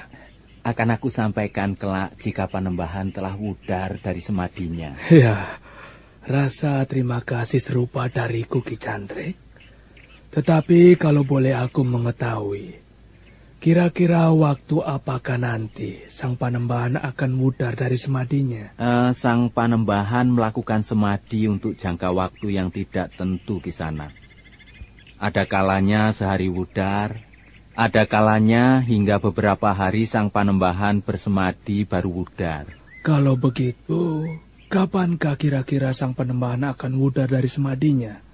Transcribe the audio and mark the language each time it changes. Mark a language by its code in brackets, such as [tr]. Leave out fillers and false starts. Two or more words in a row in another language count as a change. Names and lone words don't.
[id] Akan aku sampaikan kelak jika Panembahan telah wudar dari semadinya. Ya, rasa terima kasih serupa dariku Ki Cantrik. Tetapi kalau boleh aku mengetahui, kira-kira waktu apakah nanti Sang Panembahan akan wudar dari semadinya? Sang Panembahan melakukan semadi untuk jangka waktu yang tidak tentu Kisanak. Ada kalanya sehari wudar, ada kalanya hingga beberapa hari Sang Panembahan bersemadi baru wudar. Kalau begitu, kapankah kira-kira Sang Panembahan akan wudar dari semadinya?